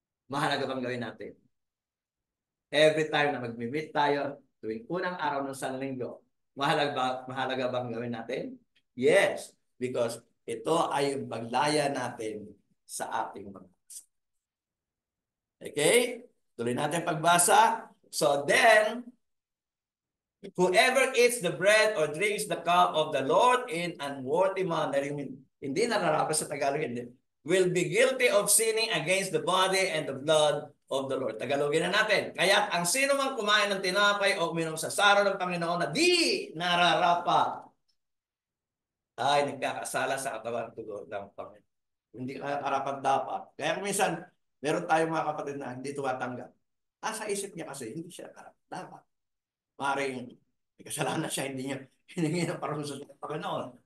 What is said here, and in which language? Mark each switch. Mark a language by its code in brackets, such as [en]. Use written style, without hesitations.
[tl] Mahalaga bang gawin natin? [en] Every time [tl] na mag-meet tayo, tuwing unang araw ng Sanlinggo, mahalaga bang gawin natin? [en] Yes, because [tl] ito ay yung paglaya natin sa ating mga. Okay? Tuloy natin pagbasa. [en] So then, whoever eats the bread or drinks the cup of the Lord in unworthy manner, [tl] hindi nararapat sa Tagalog, [en] will be guilty of sinning against the body and the blood of the Lord. [tl] Tagalogin na natin. Kaya ang sino mang kumain ng tinapay o uminom sa saro ng Panginoon na di nararapat, ay nagkakasala sa katawan tugon ng Panginoon. Hindi karapat dapat. Kaya minsan, meron tayong mga kapatid na hindi tumatanggap. Sa isip niya kasi, hindi siya karapat dapat. Maring may kasalanan siya, hindi niya hiningi ng parusa sa Panginoon.